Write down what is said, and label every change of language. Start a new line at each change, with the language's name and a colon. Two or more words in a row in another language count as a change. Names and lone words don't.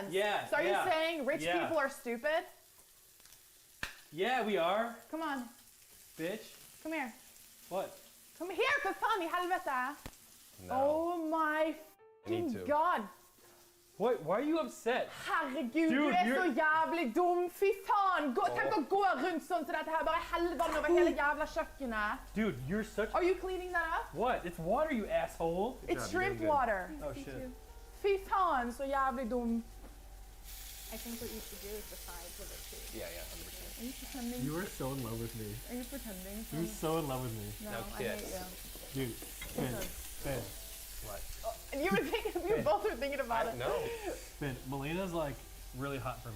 English: yeah, So are you yeah, saying rich yeah. people are stupid? Yeah, we are, Come on, bitch. come here. What? Come here,
Swedish: för fan i helvete.
English: No. Oh my I need fucking to. god. What? Why are you upset?
Norwegian: Herregud,
English: Dude,
Norwegian: du er så
English: you're-
Norwegian: jævlig dum. Fy faen. Tenk å gå rundt sånn som dette her, bare helle vann over hele jævla kjøkkenet.
English: Dude, you're such. Are you cleaning that up? What? It's water, you asshole. It's job, you're shrimp doing good. water. Oh shit.
Norwegian: Fy faen, så jævlig dum.
English: I think what you should do is decide with it too. Yeah, 100%. Are you pretending? You are so in love with me. Are you pretending? You're so in love with me. No, Now I hate kiss. you. Dude, Ben, Ben, What? And you were thinking, you both were thinking about it. No. Ben, Melina's like really hot for me.